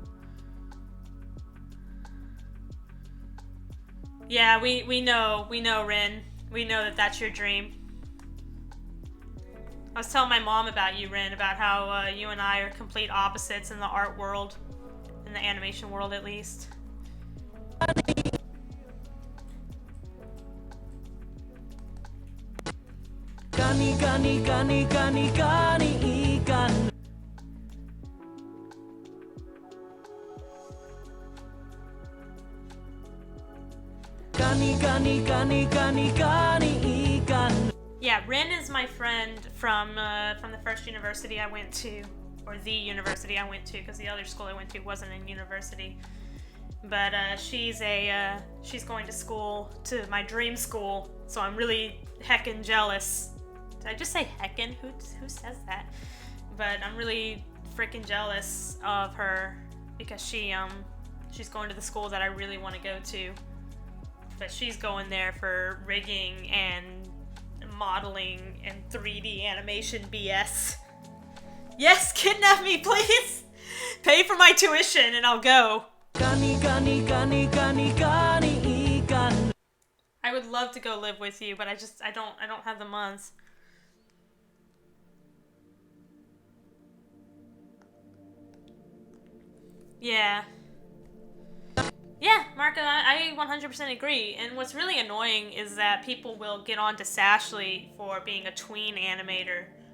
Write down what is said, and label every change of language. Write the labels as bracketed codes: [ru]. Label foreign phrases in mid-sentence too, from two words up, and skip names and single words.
[en] Yeah, we know, Rin. We know that that's your dream. I was telling my mom about you, Rin, about how you and I are complete opposites in the art world, in the animation world at least. Kani, kani, kani, kani, kani, ikan. Kani, kani, kani, kani, kani, ikan. Yeah, Rin is my friend from the first university I went to, or the university I went to, because the other school I went to wasn't a university. But she's going to school, to my dream school, so I'm really heckin' jealous. Did I just say heckin'? Who says that? But I'm really freaking jealous of her because she's going to the school that I really want to go to. But she's going there for rigging and modeling and 3D animation BS. Yes, kidnap me, please! Pay for my tuition and I'll go. Kani, kani, kani, kani, kani, ikan. I would love to go live with you, but I don't have the months. Yeah. Yeah, Marco, I 100% agree. And what's really annoying is that people will get on to Sashly for being a tween animator.